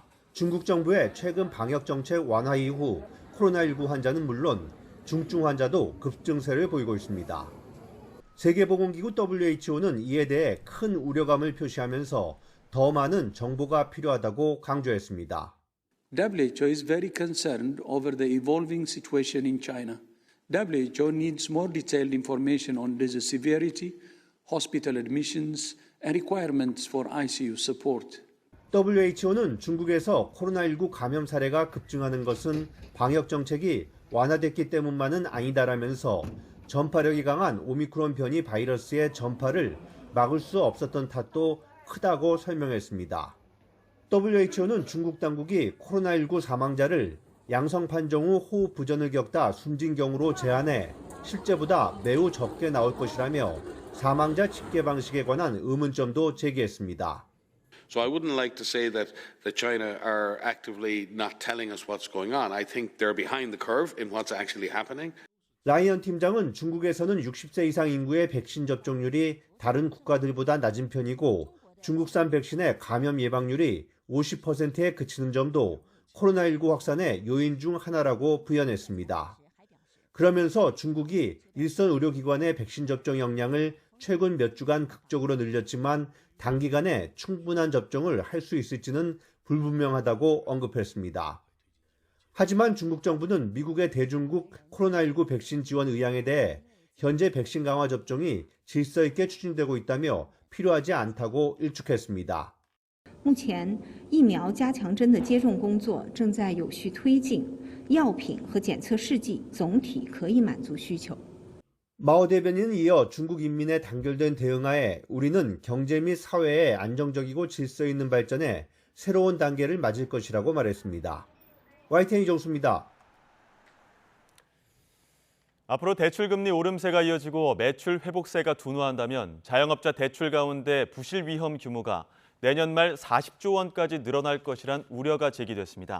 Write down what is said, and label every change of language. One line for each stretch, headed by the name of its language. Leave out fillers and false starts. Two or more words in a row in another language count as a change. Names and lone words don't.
Korean: 중국 정부의 최근 방역 정책 완화 이후 코로나19 환자는 물론 중증 환자도 급증세를 보이고 있습니다. 세계보건기구 WHO는 이에 대해 큰 우려감을 표시하면서 더 많은 정보가 필요하다고 강조했습니다.
English: WHO is very concerned over the evolving situation in China. WHO needs more detailed information on disease severity, hospital admissions, and requirements for ICU support.
Korean: WHO는 중국에서 코로나19 감염 사례가 급증하는 것은 방역 정책이 완화됐기 때문만은 아니다라면서 전파력이 강한 오미크론 변이 바이러스의 전파를 막을 수 없었던 탓도 크다고 설명했습니다. WHO는 중국 당국이 코로나19 사망자를 양성 판정 후 호흡 부전을 겪다 숨진 경우로 제한해 실제보다 매우 적게 나올 것이라며 사망자 집계 방식에 관한 의문점도 제기했습니다.
English: So I wouldn't like to say that China are actively not telling us what's going on. I think they're behind the curve in what's actually happening.
Korean: 라이언 팀장은 중국에서는 60세 이상 인구의 백신 접종률이 다른 국가들보다 낮은 편이고 중국산 백신의 감염 예방률이 50%에 그치는 점도 코로나19 확산의 요인 중 하나라고 부연했습니다. 그러면서 중국이 일선 의료기관의 백신 접종 역량을 최근 몇 주간 극적으로 늘렸지만 단기간에 충분한 접종을 할 수 있을지는 불분명하다고 언급했습니다. 하지만 중국 정부는 미국의 대중국 코로나19 백신 지원 의향에 대해 현재 백신 강화 접종이 질서 있게 추진되고 있다며 필요하지 않다고 일축했습니다.
Chinese: 目前疫苗加强针的接种工作正在有序推进，药品和检测试剂总体可以满足需求。
Korean: 마오 대변인은 이어 중국 인민의 단결된 대응하에 우리는 경제 및 사회의 안정적이고 질서 있는 발전에 새로운 단계를 맞을 것이라고 말했습니다. YTN 이정수입니다. 앞으로 대출금리 오름세가 이어지고 매출 회복세가 둔화한다면 자영업자 대출 가운데 부실 위험 규모가 내년 말 40조 원까지 늘어날 것이란 우려가 제기됐습니다.